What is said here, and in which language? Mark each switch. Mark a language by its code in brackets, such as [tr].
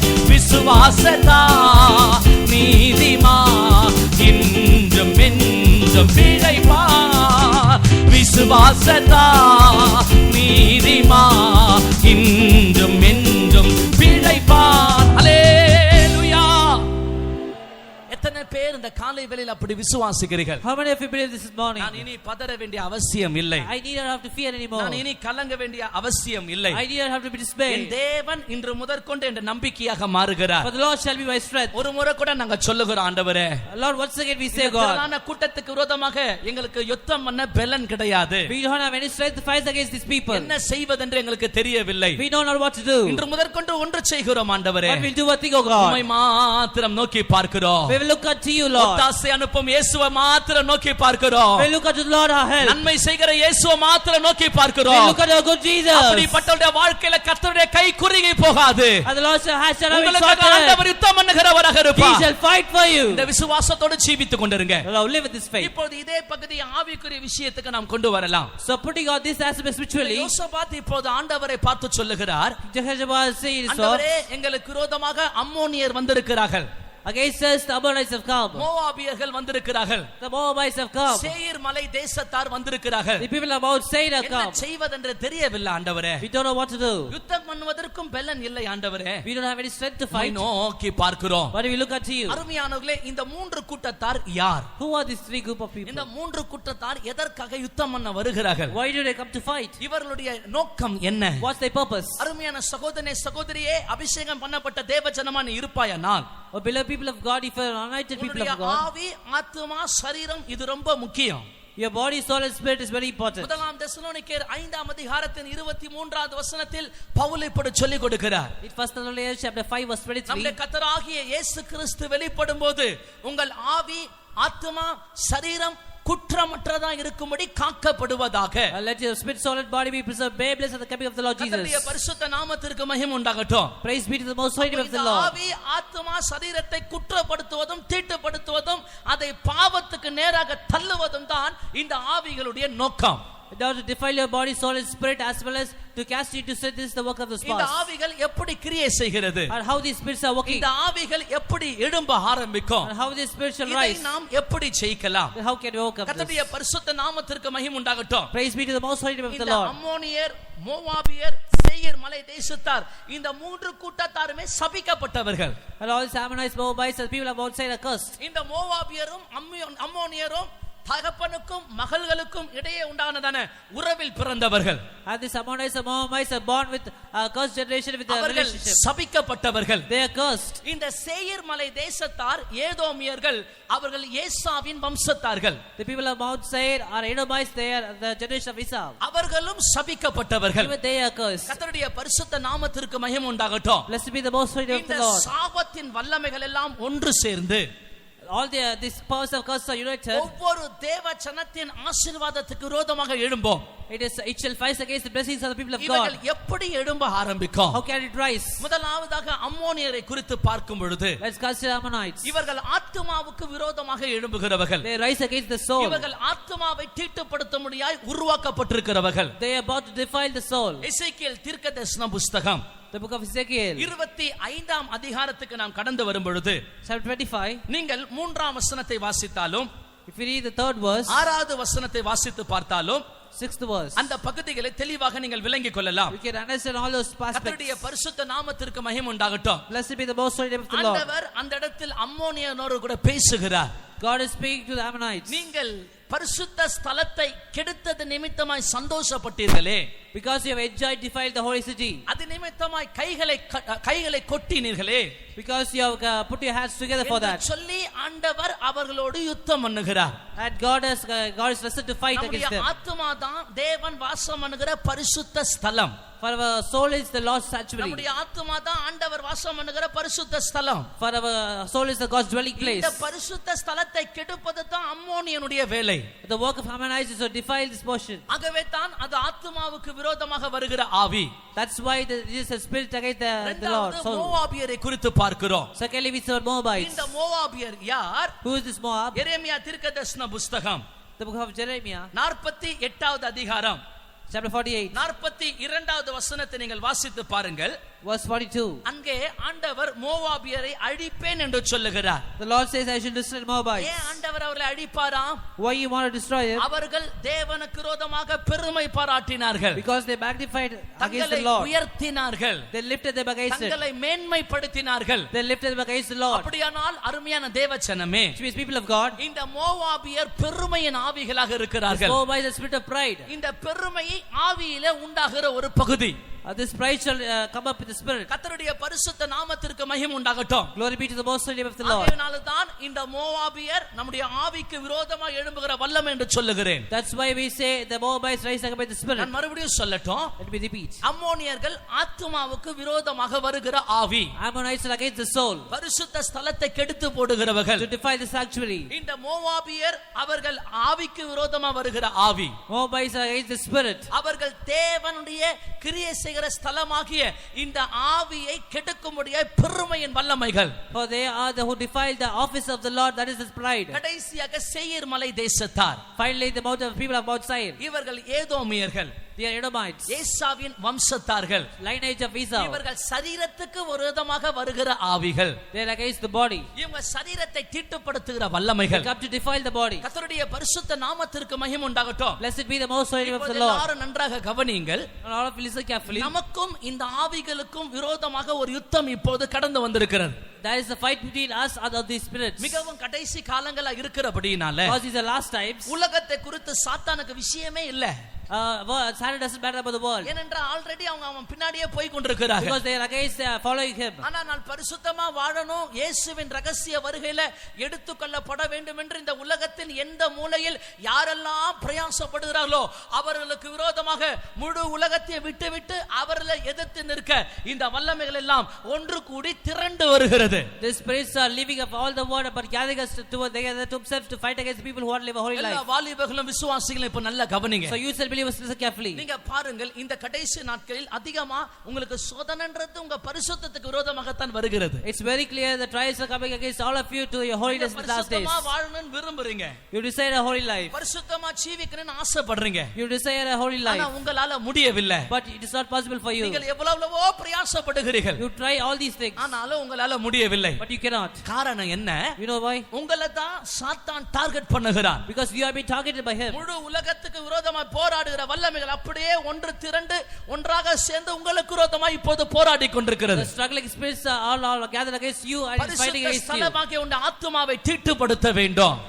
[ta] விசுவாசத்தா நீதிமான் இன்றும் என்றும் பிழைப்பான். விசுவாசத்தா நீதிமான் இன்றும் என்றும் பிழைப்பான். அல்லேலூயா. எத்தனை பேர் இந்த காலை வேளையில் அப்படி விசுவாசிக்கிறீர்கள்? [en] How many of you believe this morning? [ta] நான் இனி பதற வேண்டிய அவசியம் இல்லை, [en] I need not have to fear anymore. [ta] நான் இனி கலங்க வேண்டிய அவசியம் இல்லை. [en] I need not have to be [ta] N [en] dismayed. [ta] தேவன் இன்று முதற்கொண்டு என்ற நம்பிக்கையாக மாறுகிறார். [en] For the Lord shall be my strength. [ta] ஒரு முறை கூட நாங்க சொல்லுகிறோம், ஆண்டவரே, [en] Lord, once again we say, [ta] இந்த [en] God, [ta] திரளான கூட்டத்துக்கு விரோதமாக எங்களுக்கு யுத்தம் பண்ண பெலன் கிடையாது. [en] we don't have any strength to fight against these people. [ta] என்ன செய்வதென்று எங்களுக்கு தெரியவில்லை. [en] We don't know what to do. [ta] இன்று முதற்கொண்டு ஒன்று செய்கிறோம், ஆண்டவரே. [en] But we'll do one thing, oh God. [ta] உம்மை மாத்திரம் நோக்கி பார்க்கிறோம். [en] We will look unto you, Lord. [ta] ஒத்தாசை அனுப்பும் இயேசுவை மாத்திரம் நோக்கி பார்க்கிறோம். [en] We look unto the Lord our help. [ta] நன்மை செய்கிற இயேசுவை மாத்திரம் நோக்கி [en] We [ta] பார்க்கிறோம். [en] look unto our good Jesus. [ta] அப்படிப்பட்டவருடைய வாழ்க்கையில கர்த்தருடைய கை குறுகி போகாது. [en] And the Lord shall not be [ta] உங்களுக்கு [en] shortened. [ta] ஆண்டவர் யுத்தம் பண்ணுகிறவராக [en] He [ta] இருப்பார். [en] shall fight for you. [ta] இந்த விசுவாசத்தோடு ஜீவித்துக் கொண்டிருங்க. [en] Now live with this faith. [ta] இப்பொழுது இதே பகுதியை ஆவிக்குரிய விஷயத்துக்கு நாம் கொண்டு வரலாம். [en] So putting on this aspect spiritually, [ta] யோசபாத் இப்போது ஆண்டவரை பார்த்து சொல்லுகிறார், [en] Jehoshaphat says, so, [ta] ஆண்டவரே, எங்களுக்கு விரோதமாக அம்மோனியர் வந்திருக்கிறார்கள், [en] against us the Ammonites have come, [ta] மோவாபியர்கள் வந்திருக்கிறார்கள், [en] the Moabites have come, [ta] சேயீர் மலை தேசத்தார் வந்திருக்கிறார்கள். [en] the people of Mount Seir have [ta] என்ன [en] come. [ta] செய்வதென்று தெரியவில்லை ஆண்டவரே. [en] We don't know what to do. [ta] யுத்தம் பண்ணுவதற்கும் பெலன் இல்லை ஆண்டவரே. [en] We don't have any strength to [ta] உம்மை [en] fight. [ta] நோக்கி பார்க்கிறோம். [en] But we look unto you. [ta] அருமையானவர்களே, இந்த மூன்று கூட்டத்தார் யார்? [en] Who are these three group of people? [ta] இந்த மூன்று கூட்டத்தார் எதற்காக யுத்தம் பண்ண வருகிறார்கள்? [en] Why do they come to fight? [ta] இவர்களுடைய நோக்கம் என்ன? [en] What's their purpose? [ta] அருமையான சகோதரனே, சகோதரியே, அபிஷேகம் பண்ணப்பட்ட தேவ ஜனமா நீ இருப்பாயானால், [en] Oh beloved people of God, if you are anointed people [ta] உன்னுடைய [en] of God, [ta] ஆவி, ஆத்துமா, சரீரம் இது ரொம்ப முக்கியம். [en] your body, soul and spirit is very important. [ta] முதலாம் தெசலோனிக்கேயர் 5ஆம் அதிகாரத்தின் 23வது வசனத்தில் பவுல் இப்படி சொல்லிக் கொடுக்கிறார். [en] In 1 Thessalonians chapter 5 verse 23, [ta] நம்முடைய கர்த்தராகிய இயேசு கிறிஸ்து வெளிப்படும்போது உங்கள் ஆவி, ஆத்துமா, சரீரம் குற்றமற்றதா இருக்கும்படி காக்கப்படுவதாக. [en] let your spirit, soul and body be preserved blameless at the coming of the Lord Jesus. [ta] கர்த்தருடைய பரிசுத்த நாமத்திற்கு மகிமை உண்டாகட்டும். [en] Praise be to the most holy name of the Lord. [ta] ஆவி, ஆத்துமா, சரீரத்தை குற்றப்படுத்துவதும் தீட்டுப்படுத்துவதும் அதை பாவத்துக்கு நேராக தள்ளுவதும் தான் இந்த ஆவிகளுடைய நோக்கம். [en] In order to defile your body, soul and spirit, as well as to cast you into sin, this is the work of the [ta] இந்த [en] spouse. [ta] ஆவிகள் எப்படி கிரியை செய்கிறது? [en] And how these spirits are working. [ta] இந்த ஆவிகள் எப்படி எழும்ப ஆரம்பிக்கும்? [en] And how these spirits shall [ta] இதை [en] rise. [ta] நாம் எப்படி ஜெயிக்கலாம்? [en] Then how can we overcome [ta] கர்த்தருடைய [en] this? [ta] பரிசுத்த நாமத்திற்கு மகிமை உண்டாகட்டும். [en] Praise be to the most holy name of the [ta] இந்த [en] Lord. [ta] அம்மோனியர், மோவாபியர், சேயீர் மலை தேசத்தார் இந்த மூன்று கூட்டத்தாருமே சபிக்கப்பட்டவர்கள். [en] And all these Ammonites, Moabites, and people of outside are cursed. [ta] இந்த மோவாபியரும் அம்மோனியரும் தகப்பனுக்கும் மகள்களுக்கும் இடையே உண்டானதான உறவில் பிறந்தவர்கள். [en] And these Ammonites and Moabites are born with a cursed generation with a [ta] அவர்கள் [en] relationship. [ta] சபிக்கப்பட்டவர்கள். [en] They are cursed. [ta] இந்த சேயீர் மலை தேசத்தார் ஏதோமியர்கள், அவர்கள் ஏசாவின் வம்சத்தார்கள். [en] The people of Mount Seir are Edomites. They are the generation of Esau. [ta] அவர்களும் சபிக்கப்பட்டவர்கள். [en] Even they are cursed. [ta] கர்த்தருடைய பரிசுத்த நாமத்திற்கு மகிமை உண்டாகட்டும். [en] Blessed be the most holy name of [ta] இந்த [en] the Lord. [ta] சாபத்தின் வல்லமைகள் எல்லாம் ஒன்று சேர்ந்து [en] All these powers of curse are united. [ta] ஒவ்வொரு தேவ ஜனத்தின் ஆசீர்வாதத்துக்கு விரோதமாக எழும்போம். [en] It shall fight against the blessings of the people of [ta] இவர்கள் [en] God. [ta] எப்படி எழும்ப ஆரம்பிக்கும்? [en] How can it rise? [ta] முதலாவதாக அம்மோனியரை குறித்து பார்க்கும் பொழுது [en] Let's consider Ammonites. [ta] இவர்கள் ஆத்துமாவுக்கு விரோதமாக எழும்புகிறவர்கள். [en] They rise against the soul. [ta] இவர்கள் ஆத்துமாவை தீட்டுப்படுத்த முடியாய் உருவாக்கப்பட்டிருக்கிறவர்கள். [en] They are about to defile the soul. [ta] எசேக்கியேல் தீர்க்கதரிசன புத்தகம் [en] The book of Ezekiel, [ta] 25ஆம் அதிகாரத்துக்கு நாம் கடந்து வரும் பொழுது [en] chapter 25. [ta] நீங்கள் 3ஆம் வசனத்தை வாசித்தாலும், [en] If you read the 3rd verse, [ta] 6வது வசனத்தை வாசித்து பார்த்தாலும் [en] 6th verse, [ta] அந்த பகுதிகளை தெளிவாக நீங்கள் விளங்கிக் கொள்ளலாம். [en] we can understand all those aspects. [ta] கர்த்தருடைய பரிசுத்த நாமத்திற்கு மகிமை உண்டாகட்டும். [en] Blessed be the most holy name of the Lord. [ta] ஆண்டவர் அந்த இடத்தில் அம்மோனியனோடு கூட பேசுகிறார். [en] God is speaking to the Ammonites. [ta] நீங்கள் பரிசுத்த ஸ்தலத்தை கெடுத்தது நிமித்தமாய் சந்தோஷப்பட்டீர்களே, [en] Because you have enjoyed, defiled the holy city. [ta] அது நிமித்தமாய் கைகளை கொட்டினீர்களே, [en] Because you have put your hands together for [ta] என்று [en] that. [ta] சொல்லி ஆண்டவர் அவர்களோடு யுத்தம் பண்ணுகிறார். [en] And God is rested to fight [ta] நம்முடைய [en] against them. [ta] ஆத்துமா தான் தேவன் வாசம் பண்ணுகிற பரிசுத்த ஸ்தலம். [en] For our soul is the Lord's sanctuary. [ta] நம்முடைய ஆத்துமா தான் ஆண்டவர் வாசம் பண்ணுகிற பரிசுத்த ஸ்தலம். [en] For our soul is the God's dwelling place. [ta] இந்த பரிசுத்த ஸ்தலத்தை கெடுப்பது தான் அம்மோனியனுடைய வேலை. [en] The work of Ammonites is to defile this portion. [ta] ஆகவே தான் அது ஆத்துமாவுக்கு விரோதமாக வருகிற ஆவி. [en] That's why there is a spirit against the Lord. [ta] இரண்டாவது மோவாபியரை குறித்து பார்க்கிறோம். [en] Secondly, we saw Moabites. [ta] இந்த மோவாபியர் யார்? [en] Who is this Moab? [ta] எரேமியா தீர்க்கதரிசன புத்தகம் [en] The book of Jeremiah, [ta] 48வது அதிகாரம் [en] chapter 48, [ta] 42வது வசனத்தை நீங்கள் வாசித்து பாருங்கள். [en] verse 42. [ta] அங்கே ஆண்டவர் மோவாபியரை அழிப்பேன் என்று சொல்லுகிறார். [en] The Lord says, I shall destroy Moabites. [ta] ஏன் ஆண்டவர் அவர்களை அழிப்பாராம்? [en] Why you want to destroy them? [ta] அவர்கள் தேவனுக்கு விரோதமாக பெருமை பாராட்டினார்கள். [en] Because they magnified against [ta] தங்களை [en] the Lord. [ta] உயர்த்தினார்கள். [en] They lifted them against it. [ta] தங்களை மேன்மைப்படுத்தினார்கள். [en] They lifted them against the Lord. [ta] அப்படியானால் அருமையான தேவஜனமே, [en] Which means people of God. [ta] இந்த மோவாபியர் பெருமையின் ஆவிகளாக [en] This [ta] இருக்கிறார்கள். [en] Moabite is the spirit of pride. [ta] இந்த பெருமையை ஆவியிலே உண்டாகிற ஒரு பகுதி. [en] This pride shall come up with the spirit. [ta] கர்த்தருடைய பரிசுத்த நாமத்திற்கு மகிமை உண்டாகட்டும். [en] Glory be to the most holy name of the Lord. [ta] அதனால்தான் இந்த மோவாபியர் நம்முடைய ஆவிக்கு விரோதமாக எழும்புகிற வல்லமை என்று சொல்லுகிறேன். [en] That's why we say the Moabites rise against the spirit. [ta] நான் மறுபடியும் சொல்லட்டும். [en] Let me repeat. [ta] அம்மோனியர்கள் ஆத்துமாவுக்கு விரோதமாக வருகிற ஆவி. [en] Ammonites are against the soul. [ta] பரிசுத்த ஸ்தலத்தை கெடுத்து போடுகிறவர்கள். [en] To defile the sanctuary. [ta] இந்த மோவாபியர் அவர்கள் ஆவிக்கு விரோதமாக வருகிற ஆவி. [en] Moabites are against the spirit. [ta] அவர்கள் தேவனுடைய கிரியை செய்கிற ஸ்தலமாகிய இந்த ஆவியை கெடுக்கும்படியாய் பெருமையின் வல்லமைகள். [en] For they are the who defile the office of the Lord, that is his pride. [ta] கடைசியாக சேயீர் மலை தேசத்தார். [en] Finally, the mouth of people of Mount Seir. [ta] இவர்கள் ஏதோமியர்கள். [en] They are Edomites. [ta] ஏசாவின் வம்சத்தார்கள். [en] Lineage of Esau. [ta] இவர்கள் சரீரத்துக்கு விரோதமாக வருகிற ஆவிகள். [en] They are against the body. [ta] இவங்க சரீரத்தை தீட்டுப்படுத்துகிற [en] They [ta] வல்லமைகள். [en] come to defile the body. [ta] கர்த்தருடைய பரிசுத்த நாமத்திற்கு மகிமை உண்டாகட்டும். [en] Blessed be the most holy name of the [ta] இப்போது [en] Lord. [ta] எல்லாரும் நன்றாக கவனியுங்கள். [en] And all of you listen carefully. [ta] நமக்கும் இந்த ஆவிகளுக்கும் விரோதமாக ஒரு யுத்தம் இப்போது கடந்து வந்திருக்கிறது. [en] There is a fight between us and these spirits. [ta] மிகவும் கடைசி காலங்களா இருக்கிறபடினால [en] Because these are last times. [ta] உலகத்தை குறித்து சாத்தானுக்கு விஷயமே இல்ல. [en] Satan doesn't matter about the world. [ta] ஏனென்றால் ஆல்ரெடி அவன் பின்னாடியே போய் கொண்டிருக்கிறார்கள். [en] Because they are against following him. [ta] ஆனா நான் பரிசுத்தமா வாழணும், இயேசுவின் ரகசிய வருகையில எடுத்துக்கொள்ளப்பட வேண்டும் என்று இந்த உலகத்தின் எந்த மூலையில் யாரெல்லாம் பிரயாசப்படுகிறார்களோ அவர்களுக்கு விரோதமாக முழு உலகத்தை விட்டுவிட்டு அவர்களை எதிர்த்து நிற்க இந்த வல்லமைகள் எல்லாம் ஒன்று கூடி திரண்டு வருகிறது. [en] The spirits are leaving of all the world but gathering us to themselves to fight against people who want to live a holy life. [ta] எல்லா வாலிபர்களும் விசுவாசிகளும் இப்ப நல்லா கவனிங்க. [en] So you shall believe you must listen carefully. [ta] நீங்க பாருங்கள், இந்த கடைசி நாட்களில் அதிகமா உங்களுக்கு சோதனைன்றது உங்க பரிசுத்தத்துக்கு விரோதமாகத்தான் வருகிறது. [en] It's very clear the trials are coming against all of you to your holiness in the last days. [ta] பரிசுத்தமா வாழணும்னு விரும்புறீங்க. [en] You desire a holy life. [ta] பரிசுத்தமா ஜீவிக்கணும்னு ஆசைப்படுறீங்க. [en] You desire a holy life. [ta] ஆனா உங்களால முடியவில்லை. [en] But it is not possible for you. [ta] நீங்கள் எவ்வளவோ பிரயாசப்படுகிறீர்கள். [en] You try all these things. [ta] ஆனாலும் உங்களால முடியவில்லை. [en] But you cannot. [ta] காரணம் என்ன? [en] You know why? [ta] உங்களை தான் சாத்தான் டார்கெட் பண்ணுகிறான். [en] Because you have been targeted by him. [ta] முழு உலகத்துக்கு விரோதமாய் போராடுகிற வல்லமைகள் அப்படியே ஒன்று திரண்டு ஒன்றாக சேர்ந்து உங்களுக்கு விரோதமாய் இப்போது போராடி கொண்டிருக்கிறது. [en] The struggling spirits are all gathered against you and is fighting against you. [ta] ஸ்தலமாகிய உன் ஆத்துமாவை தீட்டுப்படுத்த வேண்டும்.